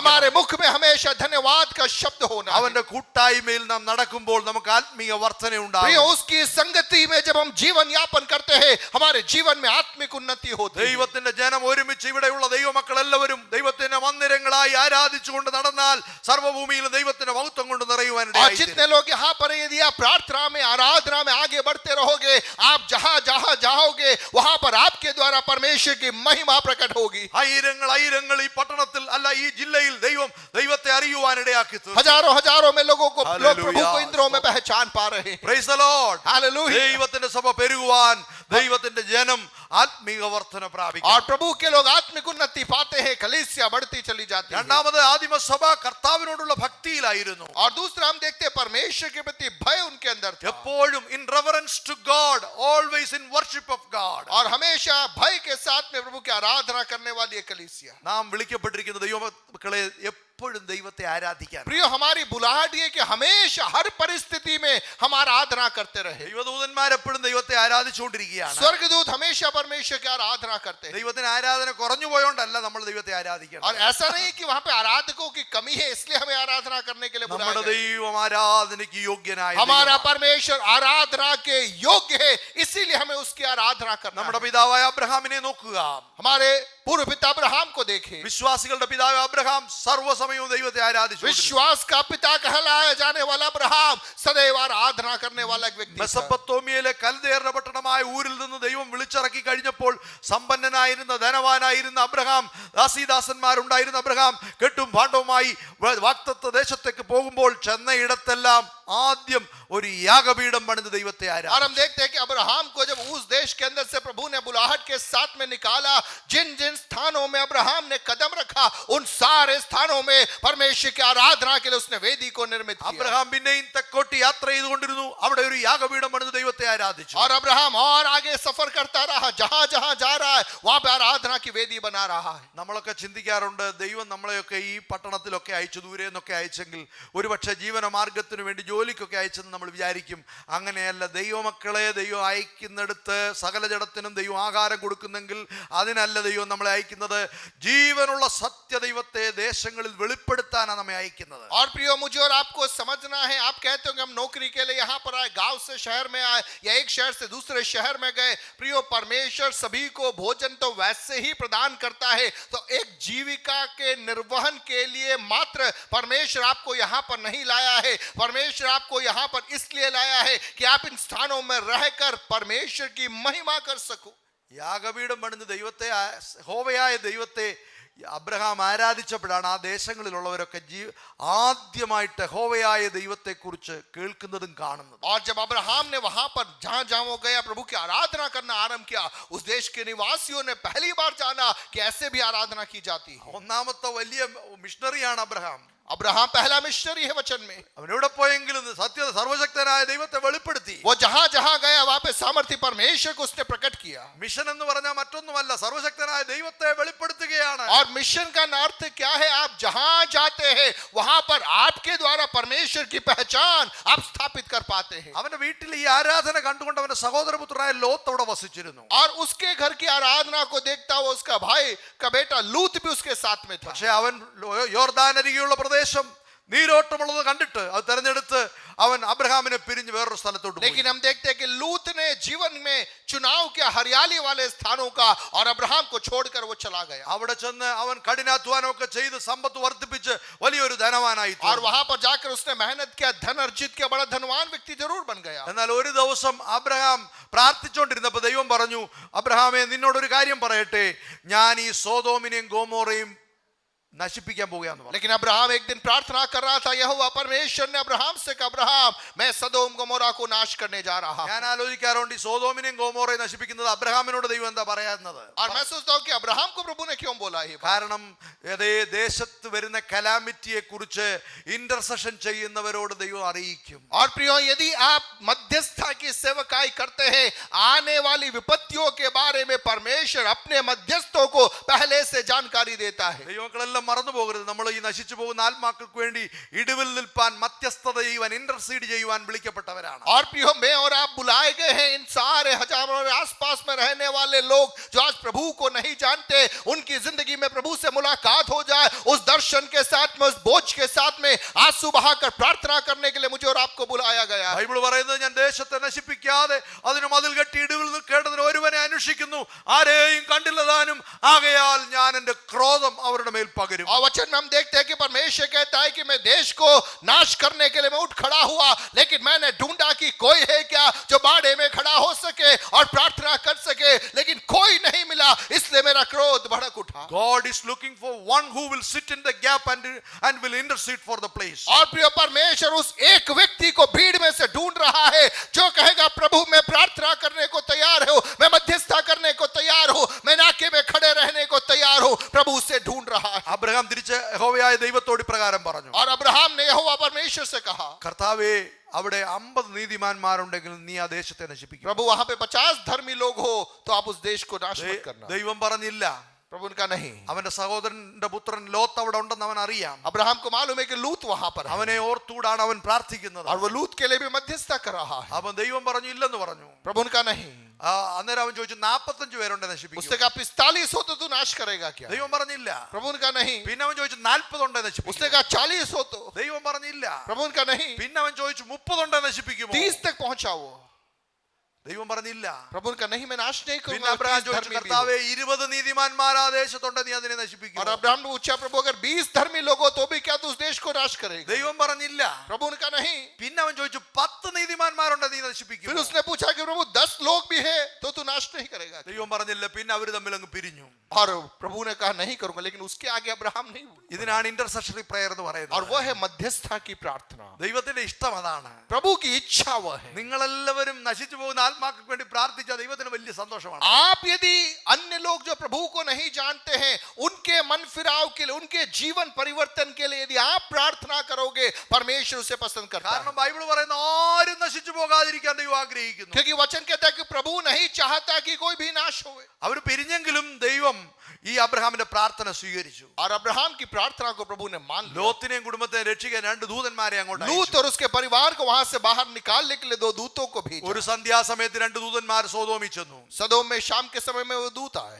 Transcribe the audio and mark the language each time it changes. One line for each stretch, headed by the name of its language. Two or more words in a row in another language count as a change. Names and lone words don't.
Hindi: हमारे मुख में हमेशा धन्यवाद का शब्द होना है।
Malayalam: അവന്റെ കൂട്ടായ്മയിൽ നാം നടക്കുമ്പോൾ നമുക്ക് ആത്മീയ വർധന
Hindi: प्रिय,
Malayalam: ഉണ്ടാകും.
Hindi: उसकी संगति में जब हम जीवन यापन करते हैं हमारे जीवन में आत्मिक उन्नति होती है।
Malayalam: ദൈവത്തിന്റെ ജനം ഒരുമിച്ച്, ഇവിടെയുള്ള ദൈവമക്കൾ എല്ലാവരും ദൈവത്തിന്റെ മന്ദിരങ്ങളായി ആരാധിച്ചുകൊണ്ട് നടന്നാൽ സർവ്വഭൂമിയിലും ദൈവത്തിന്റെ മഹത്വം കൊണ്ട് നിറയുവാൻ
Hindi: और
Malayalam: ഇടയായിത്തീരും.
Hindi: जितने लोग यहाँ पर हैं, यदि आप प्रार्थना में आराधना में आगे बढ़ते रहोगे, आप जहां जहां जाओगे वहां पर आपके द्वारा परमेश्वर की महिमा प्रकट होगी।
Malayalam: ആയിരങ്ങൾ ഈ പട്ടണത്തിൽ അല്ല ഈ ജില്ലയിൽ ദൈവത്തെ അറിയുവാൻ ഇടയാക്കി തീർക്കും.
Hindi: हजारों हजारों में लोग हालेलुया। प्रभु को इंद्रियों में पहचान पा रहे हैं।
English: Praise the Lord.
Hindi: हालेलुया।
Malayalam: ദൈവത്തിന്റെ സഭ പെരുകുവാൻ, ദൈവത്തിന്റെ ജനം ആത്മീക വർധന പ്രാപിക്കും.
Hindi: और प्रभु के लोग आत्मिक उन्नति पाते हैं, कलीसिया बढ़ती चली जाती है।
Malayalam: രണ്ടാമത് ആദിമസഭ കർത്താവിനോടുള്ള ഭക്തിയിലായിരുന്നു.
Hindi: और दूसरा हम देखते हैं परमेश्वर के प्रति भय उनके अंदर था।
English: എപ്പോഴും in reverence to God, always in worship of God.
Hindi: और हमेशा भय के साथ में प्रभु की आराधना करने वाली एक कलीसिया।
Malayalam: നാം വിളിക്കപ്പെട്ടിരിക്കുന്ന ദൈവമക്കളെ എപ്പോഴും ദൈവത്തെ ആരാധിക്കാൻ.
Hindi: प्रिय, हमारी बुलाहट ये कि हमेशा हर परिस्थिति में हम आराधना करते रहे।
Malayalam: ദൈവദൂതന്മാർ എപ്പോഴും ദൈവത്തെ ആരാധിച്ചുകൊണ്ടിരിക്കുകയാണ്.
Hindi: स्वर्गदूत हमेशा परमेश्वर की आराधना करते हैं।
Malayalam: ദൈവത്തിന് ആരാധന കുറഞ്ഞു പോയോണ്ടല്ല നമ്മൾ ദൈവത്തെ ആരാധിക്കണം.
Hindi: और ऐसा नहीं कि वहां पे आराधकों की कमी है इसलिए हमें आराधना करने के लिए बुलाया
Malayalam: നമ്മുടെ
Hindi: गया।
Malayalam: ദൈവം ആരാധനയ്ക്ക് യോഗ്യനായ
Hindi: हमारा
Malayalam: ദൈവമാണ്.
Hindi: परमेश्वर आराधना के योग्य है, इसीलिए हमें उसकी आराधना करना
Malayalam: നമ്മുടെ
Hindi: है।
Malayalam: പിതാവായ അബ്രഹാമിനെ നോക്കുക.
Hindi: हमारे पूर्व पिता अब्राहम को देखें।
Malayalam: വിശ്വാസികളുടെ പിതാവ് അബ്രഹാം സർവ്വസമയവും ദൈവത്തെ ആരാധിച്ചു.
Hindi: विश्वास का पिता कहलाया जाने वाला अब्राहम सदैव आराधना करने वाला एक व्यक्ति था।
Malayalam: മെസൊപ്പൊത്താമിയയിലെ കൽദേയരുടെ പട്ടണമായ ഊരിൽ നിന്ന് ദൈവം വിളിച്ചിറക്കി കഴിഞ്ഞപ്പോൾ സമ്പന്നനായിരുന്ന ധനവാനായിരുന്ന അബ്രഹാം, ദാസീദാസന്മാരുണ്ടായിരുന്ന അബ്രഹാം കെട്ടും ഭാണ്ഡവുമായി വാഗ്ദത്ത ദേശത്തേക്ക് പോകുമ്പോൾ ചെന്നയിടത്തെല്ലാം ആദ്യം ഒരു യാഗപീഠം പണിത് ദൈവത്തെ
Hindi: और
Malayalam: ആരാധിച്ചു.
Hindi: हम देखते हैं कि अब्राहम को जब उस देश के अंदर से प्रभु ने बुलाहट के साथ में निकाला, जिन जिन स्थानों में अब्राहम ने कदम रखा उन सारे स्थानों में परमेश्वर की आराधना के लिए उसने वेदी को निर्मित किया.
Malayalam: അബ്രഹാം പിന്നെയും തെക്കോട്ട് യാത്ര ചെയ്തുകൊണ്ടിരുന്നു. അവിടെ ഒരു യാഗപീഠം പണിത് ദൈവത്തെ ആരാധിച്ചു.
Hindi: और अब्राहम और आगे सफर करता रहा, जहां जहां जा रहा है वहां पे आराधना की वेदी बना रहा है.
Malayalam: നമ്മളൊക്കെ ചിന്തിക്കാറുണ്ട്, ദൈവം നമ്മളെയൊക്കെ ഈ പട്ടണത്തിലൊക്കെ അയച്ചു, ദൂരെ നിന്നൊക്കെ അയച്ചെങ്കിൽ ഒരുപക്ഷെ ജീവന മാർഗത്തിന് വേണ്ടി ജോലിക്കൊക്കെ അയച്ചെന്ന് നമ്മൾ വിചാരിക്കും. അങ്ങനെയല്ല. ദൈവമക്കളെ ദൈവം അയക്കുന്നിടത്ത് സകല ജഡത്തിനും ദൈവം ആഹാരം കൊടുക്കുന്നെങ്കിൽ അതിനല്ല ദൈവം നമ്മളെ അയക്കുന്നത്. ജീവനുള്ള സത്യദൈവത്തെ ദേശങ്ങളിൽ വെളിപ്പെടുത്താനാണ് നമ്മെ അയക്കുന്നത്.
Hindi: और प्रियो, मुझे और आपको समझना है, आप कहते हो कि हम नौकरी के लिए यहाँ पर आए, गांव से शहर में आए या एक शहर से दूसरे शहर में गए. प्रियो, परमेश्वर सभी को भोजन तो वैसे ही प्रदान करता है, तो एक जीविका के निर्वहन के लिए मात्र परमेश्वर आपको यहाँ पर नहीं लाया है. परमेश्वर आपको यहाँ पर इसलिए लाया है कि आप इन स्थानों में रहकर परमेश्वर की महिमा कर सको.
Malayalam: യാഗപീഠം പണിത് ദൈവത്തെ യഹോവയായ ദൈവത്തെ അബ്രഹാം ആരാധിച്ചപ്പോഴാണ് ആ ദേശങ്ങളിലുള്ളവരൊക്കെ ആദ്യമായിട്ട് യഹോവയായ ദൈവത്തെക്കുറിച്ച് കേൾക്കുന്നതും കാണുന്നതും.
Hindi: और जब अब्राहम ने वहां पर जहां जहां वो गया प्रभु की आराधना करना आरंभ किया, उस देश के निवासियों ने पहली बार जाना कि ऐसे भी आराधना की जाती है.
Malayalam: ഒന്നാമത്തെ വലിയ മിഷണറിയാണ് അബ്രഹാം.
Hindi: अब्राहम पहला मिशनरी है वचन में.
Malayalam: അവൻ എവിടെ പോയെങ്കിലും സത്യ സർവശക്തനായ ദൈവത്തെ വെളിപ്പെടുത്തി.
Hindi: वो जहां जहां गया वहां पे सामर्थ्य परमेश्वर को उसने प्रकट किया.
Malayalam: മിഷൻ എന്ന് പറഞ്ഞാൽ മറ്റൊന്നുമല്ല, സർവശക്തനായ ദൈവത്തെ വെളിപ്പെടുത്തുകയാണ്.
Hindi: और मिशन का अर्थ क्या है? आप जहां जाते हैं वहां पर आपके द्वारा परमेश्वर की पहचान आप स्थापित कर पाते हैं.
Malayalam: അവന്റെ വീട്ടിൽ ഈ ആരാധന കണ്ടുകൊണ്ട് അവന്റെ സഹോദരപുത്രനായ ലോത്ത് അവിടെ വസിച്ചിരുന്നു.
Hindi: और उसके घर की आराधना को देखता हुआ उसका भाई का बेटा लूत भी उसके साथ में था.
Malayalam: പക്ഷേ അവൻ യോർദാൻ അരികെയുള്ള പ്രദേശം നീരോട്ടമുള്ളത് കണ്ടിട്ട് അത് തെരഞ്ഞെടുത്ത് അവൻ അബ്രഹാമിനെ പിരിഞ്ഞ് വേറൊരു സ്ഥലത്തോട്ട് പോയി.
Hindi: लेकिन हम देखते हैं कि लूत ने जीवन में चुनाव किया हरियाली वाले स्थानों का, और अब्राहम को छोड़कर वो चला गया.
Malayalam: അവിടെ ചെന്ന് അവൻ കഠിനാധ്വാനമൊക്കെ ചെയ്ത് സമ്പത്ത് വർദ്ധിപ്പിച്ച് വലിയൊരു ധനവാനായി.
Hindi: और वहां पर जाकर उसने मेहनत किया, धन अर्जित किया, बड़ा धनवान व्यक्ति जरूर बन गया.
Malayalam: എന്നാൽ ഒരു ദിവസം അബ്രഹാം പ്രാർത്ഥിച്ചുകൊണ്ടിരുന്നപ്പോൾ ദൈവം പറഞ്ഞു, അബ്രഹാമേ, നിന്നോടൊരു കാര്യം പറയട്ടെ, ഞാൻ ഈ സോദോമിനെയും ഗോമോറയും നശിപ്പിക്കാൻ പോവുകയാന്ന് പറഞ്ഞു.
Hindi: लेकिन अब्राहम एक दिन प्रार्थना कर रहा था, यहोवा परमेश्वर ने अब्राहम से कहा, अब्राहम मैं सदोम गमोरा को नाश करने जा रहा हूं.
Malayalam: ഞാൻ ആലോചിക്കാറുണ്ട്, ഈ സോദോമിനെയും ഗോമോറയും നശിപ്പിക്കുന്നത് അബ്രഹാമിനോട് ദൈവം എന്താ പറയാറുന്നത്?
Hindi: और मैं सोचता हूं कि अब्राहम को प्रभु ने क्यों बोला है?
Malayalam: കാരണം അതേ ദേശത്ത് വരുന്ന കലാമിറ്റിയെ കുറിച്ച് ഇന്റർസെഷൻ ചെയ്യുന്നവരോട് ദൈവം അറിയിക്കും.
Hindi: और प्रियो, यदि आप मध्यस्थता की सेवकाई करते हैं, आने वाली विपत्तियों के बारे में परमेश्वर अपने मध्यस्थों को पहले से जानकारी देता है.
Malayalam: ദൈവമക്കളെല്ലാം മറന്നു പോകരുത്. നമ്മൾ ഈ നശിച്ചു പോകുന്ന ആത്മാക്കൾക്ക് വേണ്ടി ഇടിവിൽ നിൽപ്പാൻ, മധ്യസ്ഥത ചെയ്യുവാൻ, ഇന്റർസീഡ് ചെയ്യുവാൻ വിളിക്കപ്പെട്ടവരാണ്.
Hindi: और प्रियो, मैं और आप बुलाए गए हैं. इन सारे हजारों और आसपास में रहने वाले लोग जो आज प्रभु को नहीं जानते, उनकी जिंदगी में प्रभु से मुलाकात हो जाए, उस दर्शन के साथ में, उस बोझ के साथ में आंसू बहाकर प्रार्थना करने के लिए मुझे और आपको बुलाया गया.
Malayalam: ബൈബിൾ പറയുന്നത്, ഞാൻ ദേശത്തെ നശിപ്പിക്കാതെ അതിന് മതിൽ കെട്ടി ഇടിവിൽ നിൽക്കേണ്ടതിന് ഒരുവനെ അന്വേഷിക്കുന്നു, ആരെയും കണ്ടില്ല താനും, ആകയാൽ ഞാൻ എന്റെ ക്രോധം അവരുടെ മേൽ പകരും.
Hindi: और वचन में हम देखते हैं कि परमेश्वर कहता है कि मैं देश को नाश करने के लिए मैं उठ खड़ा हुआ, लेकिन मैंने ढूंढा कि कोई है क्या जो बाड़े में खड़ा हो सके और प्रार्थना कर सके, लेकिन कोई नहीं मिला, इसलिए मेरा क्रोध भड़क उठा.
English: God is looking for one who will sit in the gap and will intercede for the place.
Hindi: और प्रिय परमेश्वर उस एक व्यक्ति को भीड़ में से ढूंढ रहा है जो कहेगा, प्रभु मैं प्रार्थना करने को तैयार हूं, मैं मध्यस्थता करने को तैयार हूं, मैं नाके में खड़े रहने को तैयार हूं. प्रभु उसे ढूंढ रहा है.
Malayalam: അബ്രഹാം തിരിച്ച് യഹോവയായ ദൈവത്തോട് പ്രകാരം പറഞ്ഞു,
Hindi: और अब्राहम ने यहोवा परमेश्वर से कहा,
Malayalam: കർത്താവേ, അവിടെ 50 നീതിമാന്മാരുണ്ടെങ്കിൽ നീ ആ ദേശത്തെ നശിപ്പിക്കും.
Hindi: प्रभु वहां पे 50 धर्मी लोग हो तो आप उस देश को नाश मत करना.
Malayalam: ദൈവം പറഞ്ഞില്ല.
Hindi: प्रभु उनका नहीं.
Malayalam: അവന്റെ സഹോദരന്റെ പുത്രൻ ലോത്ത് അവിടെ ഉണ്ടെന്ന് അവൻ അറിയാം.
Hindi: अब्राहम को मालूम है कि लूत वहां पर है,
Malayalam: അവനെ ഓർത്തുകൂടാണ് അവൻ പ്രാർത്ഥിക്കുന്നത്.
Hindi: और वो लूत के लिए भी मध्यस्थता कर रहा है.
Malayalam: അവൻ ദൈവം പറഞ്ഞു ഇല്ലെന്ന് പറഞ്ഞു.
Hindi: प्रभु उनका नहीं.
Malayalam: അന്നേരം അവൻ ചോദിച്ചു, 45 പേരുണ്ട് നശിപ്പിക്കും.
Hindi: उसने कहा 45 हो तो तू नाश करेगा क्या?
Malayalam: ദൈവം പറഞ്ഞില്ല.
Hindi: प्रभु उनका नहीं.
Malayalam: പിന്നെ അവൻ ചോദിച്ചു 40 ഉണ്ട് നശിപ്പിക്കും.
Hindi: उसने कहा 40 हो तो.
Malayalam: ദൈവം പറഞ്ഞില്ല.
Hindi: प्रभु उनका नहीं.
Malayalam: പിന്നെ അവൻ ചോദിച്ചു 30 ഉണ്ട് നശിപ്പിക്കുമോ?
Hindi: 30 तक पहुंचा वो.
Malayalam: ദൈവം പറഞ്ഞില്ല.
Hindi: प्रभु उनका नहीं, मैं नाश नहीं
Malayalam: പിന്നെ
Hindi: करूंगा.
Malayalam: അബ്രഹാം ചോദിച്ചു, കർത്താവേ, 20 നീതിമാന്മാർ ആ ദേശത്തുണ്ട്, നീ അതിനെ നശിപ്പിക്കും.
Hindi: और अब्राहम ने पूछा, प्रभु अगर 20 धर्मी लोग हो तो भी क्या तू उस देश को नाश करेगा?
Malayalam: ദൈവം പറഞ്ഞില്ല.
Hindi: प्रभु उनका नहीं.
Malayalam: പിന്നെ അവൻ ചോദിച്ചു 10 നീതിമാന്മാരുണ്ട്, നീ നശിപ്പിക്കും.
Hindi: फिर उसने पूछा कि प्रभु 10 लोग भी है तो तू नाश नहीं करेगा?
Malayalam: ദൈവം പറഞ്ഞില്ല. പിന്നെ അവർ തമ്മിൽ അങ്ങ് പിരിഞ്ഞു.
Hindi: और प्रभु ने कहा विवाह नहीं करूंगा, लेकिन उसके आगे अब्राहम नहीं हुआ।
Malayalam: ഇതിനാണ്
English: intercessionary prayer
Malayalam: എന്ന്
Hindi: और
Malayalam: പറയുന്നത്.
Hindi: वह है मध्यस्थता की प्रार्थना।
Malayalam: ദൈവത്തിന്റെ ഇഷ്ടം അതാണ്.
Hindi: प्रभु की इच्छा वह है।
Malayalam: നിങ്ങളെല്ലാവരും നശിച്ചു പോകുന്ന ആത്മാക്കൾക്ക് വേണ്ടി പ്രാർത്ഥിച്ച ദൈവത്തിന് വലിയ സന്തോഷമാണ്.
Hindi: आप यदि अन्य लोग जो प्रभु को नहीं जानते हैं, उनके मन फिराव के लिए, उनके जीवन परिवर्तन के लिए यदि आप प्रार्थना करोगे, परमेश्वर उसे पसंद करता है।
Malayalam: കാരണം ബൈബിൾ പറയുന്ന ആരും നശിച്ചു പോകാതിരിക്കാൻ ദൈവം ആഗ്രഹിക്കുന്നു.
Hindi: क्योंकि वचन कहता है कि प्रभु नहीं चाहता कि कोई भी नाश होवे।
Malayalam: അവർ പിരിഞ്ഞെങ്കിലും ദൈവം ഈ അബ്രഹാമിന്റെ പ്രാർത്ഥന സ്വീകരിച്ചു.
Hindi: और अब्राहम की प्रार्थना को प्रभु ने मान लिया।
Malayalam: ലോത്തിനെയും കുടുംബത്തെ രക്ഷിക്കാൻ രണ്ട് ദൂതന്മാരെ അങ്ങോട്ട്
Hindi: लूत
Malayalam: അയച്ചു.
Hindi: और उसके परिवार को वहां से बाहर निकालने के लिए 2 दूतों को भेजा।
Malayalam: ഒരു സന്ധ്യാസമയത്ത് രണ്ട് ദൂതന്മാർ സോദോമിൽ ചെന്നു.
Hindi: सदोम में शाम के समय में वो दूत आए।